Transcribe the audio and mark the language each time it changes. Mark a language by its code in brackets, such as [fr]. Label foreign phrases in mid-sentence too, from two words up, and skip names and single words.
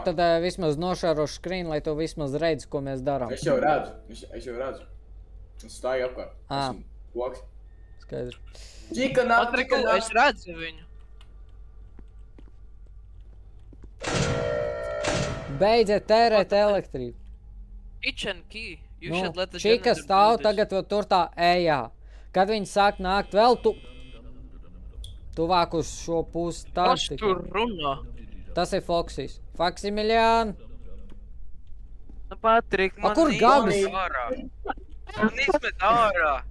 [lv] tad vismaz nošarošu screen, lai tu vismaz redzi, ko mēs darām. Es jau redzu, es jau redzu. Es stāju apkārt. Ā. Esmu koks. Skaidrs. Čika nāk, Patrik, čika es nāk. redzu viņu. Beidziet tērēt elektrību. [en] Kitchen key. You [lv] Nu, [en] should let the [lv] Čika [en] janitor [lv] stāv [en] do this. [lv] tagad vēl tur tā ejā. Kad viņi sāk nākt vēl tuvāk uz šo pusi tā Kas tur runā? Tas ir Foxys. Faksimiliān. Nu, Patrik, man kur izmet Gabis? ārā. Man izmet ārā.